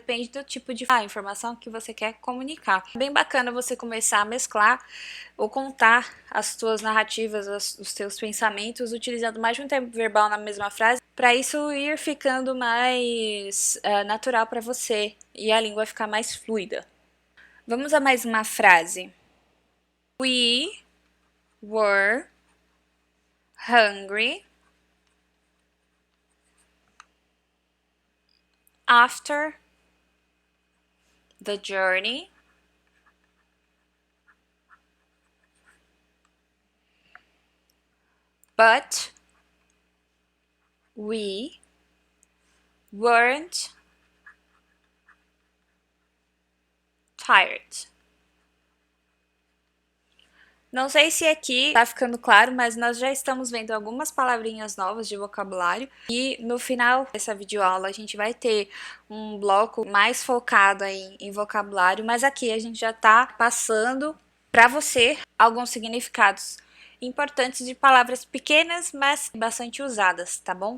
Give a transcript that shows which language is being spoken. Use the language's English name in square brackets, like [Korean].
[Portuguese] Depende do tipo de informação que você quer comunicar. É bem bacana você começar a mesclar ou contar as suas narrativas, os seus pensamentos, utilizando mais de um tempo verbal na mesma frase, para isso ir ficando mais natural para você e a língua ficar mais fluida. Vamos a mais uma frase. [English] We were hungry after the journey, but we weren't tired. [Portuguese] Não sei se aqui tá ficando claro, mas nós já estamos vendo algumas palavrinhas novas de vocabulário e no final dessa videoaula a gente vai ter um bloco mais focado em vocabulário, mas aqui a gente já tá passando para você alguns significados importantes de palavras pequenas, mas bastante usadas, tá bom?